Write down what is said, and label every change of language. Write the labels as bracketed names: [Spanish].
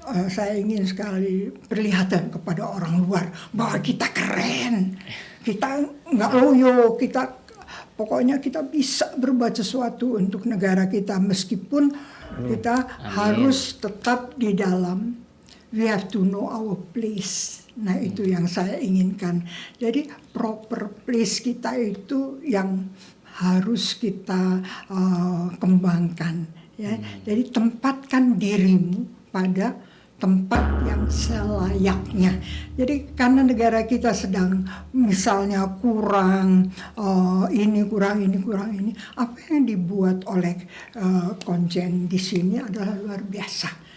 [Indonesian] Saya ingin sekali perlihatkan kepada orang luar bahwa kita keren, kita nggak loyo, pokoknya kita bisa berbuat sesuatu untuk negara kita meskipun kita harus tetap di dalam. [English] We have to know our place. [Indonesian] Nah itu yang saya inginkan. Jadi proper place kita itu yang harus kita kembangkan. Ya. Jadi tempatkan dirimu pada tempat yang selayaknya. Jadi karena negara kita sedang misalnya kurang ini, apa yang dibuat oleh Konjen di sini adalah luar biasa.